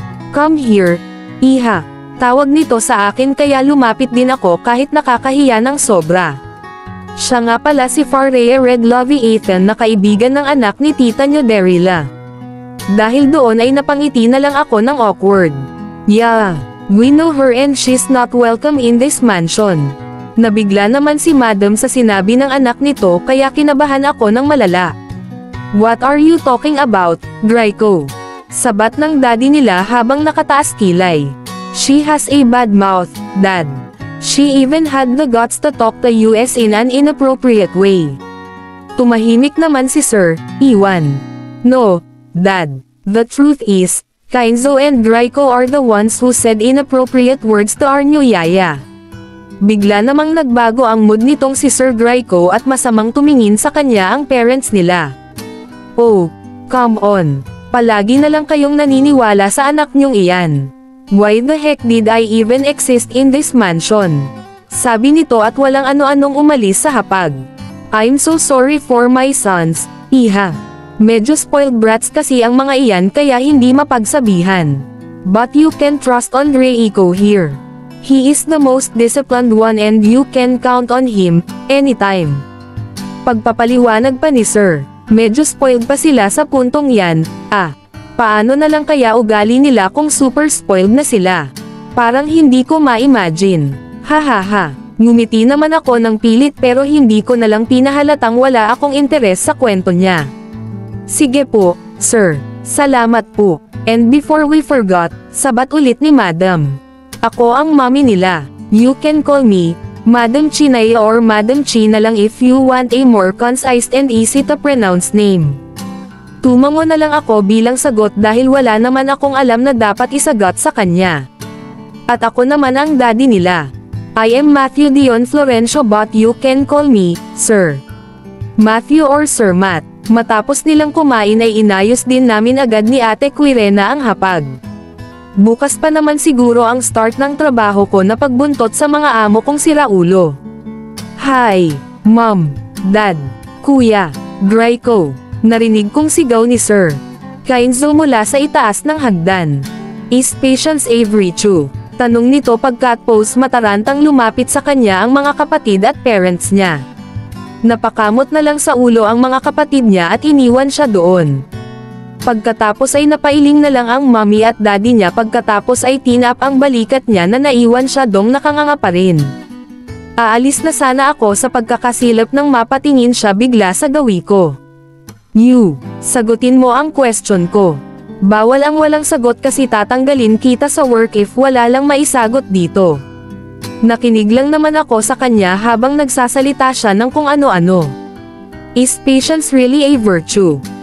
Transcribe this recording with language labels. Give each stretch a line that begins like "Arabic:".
English: Come here,
Filipino: iha. Tawag nito sa akin kaya lumapit din ako kahit nakakahiya ng sobra. Siya nga pala si Fareya Red Lovey Ethan na kaibigan ng anak ni Tita nyo Darila. Dahil doon ay napangiti na lang ako ng awkward.
English: Yeah, we know her and she's not welcome in this mansion.
Filipino: Nabigla naman si Madam sa sinabi ng anak nito kaya kinabahan ako ng malala.
English: What are you talking about, Draco?
Filipino: Sabat ng daddy nila habang nakataas kilay.
English: She has a bad mouth, Dad. She even had the guts to talk to us in an inappropriate way.
Filipino: Tumahimik naman si Sir Iwan.
English: No, Dad. The truth is, Kainzo and Draco are the ones who said inappropriate words to our new yaya.
Filipino: Bigla namang nagbago ang mood nitong si Sir Draco at masamang tumingin sa kanya ang parents nila.
English: Oh, come on.
Filipino: Palagi na lang kayong naniniwala sa anak niyong iyan.
English: Why the heck did I even exist in this mansion?
Filipino: Sabi nito at walang ano-anong umalis sa hapag.
English: I'm so sorry for my sons, iha.
Filipino: Medyo spoiled brats kasi ang mga iyan kaya hindi mapagsabihan.
English: But you can trust on Reiko here. He is the most disciplined one and you can count on him, anytime.
Filipino: Pagpapaliwanag pa ni Sir, medyo spoiled pa sila sa puntong yan, paano na lang kaya ugali nila kung super spoiled na sila? Parang hindi ko ma-imagine. Hahaha, ngumiti naman ako ng pilit pero hindi ko na lang pinahalatang wala akong interes sa kwento niya. Sige po, sir. Salamat po.
English: And before we forgot,
Filipino: sabat ulit ni Madam. Ako ang mommy nila.
English: You can call me Madam Chinay or Madam Chi na lang if you want a more concise and easy to pronounce name.
Filipino: Tumango na lang ako bilang sagot dahil wala naman akong alam na dapat isagot sa kanya. At ako naman ang daddy nila.
English: I am Matthew Dion Florencio but you can call me, sir. Matthew or Sir Matt.
Filipino: Matapos nilang kumain ay inayos din namin agad ni Ate Quirena ang hapag. Bukas pa naman siguro ang start ng trabaho ko na pagbuntot sa mga amo kong siraulo. Hi, Mom, Dad, Kuya, Draco. Narinig kong sigaw ni Sir Kainzo mula sa itaas ng hagdan.
English: Is Patience a virtue?
Filipino: Tanong nito pagkatapos matarantang lumapit sa kanya ang mga kapatid at parents niya. Napakamot na lang sa ulo ang mga kapatid niya at iniwan siya doon. Pagkatapos ay napailing na lang ang mommy at daddy niya pagkatapos ay tinap ang balikat niya na naiwan siya dong nakanganga pa rin. Aalis na sana ako sa pagkakasilap nang mapatingin siya bigla sa gawi ko. You, sagutin mo ang question ko. Bawal ang walang sagot kasi tatanggalin kita sa work if wala lang maisagot dito. Nakinig lang naman ako sa kanya habang nagsasalita siya ng kung ano-ano.
English: Is patience really a virtue?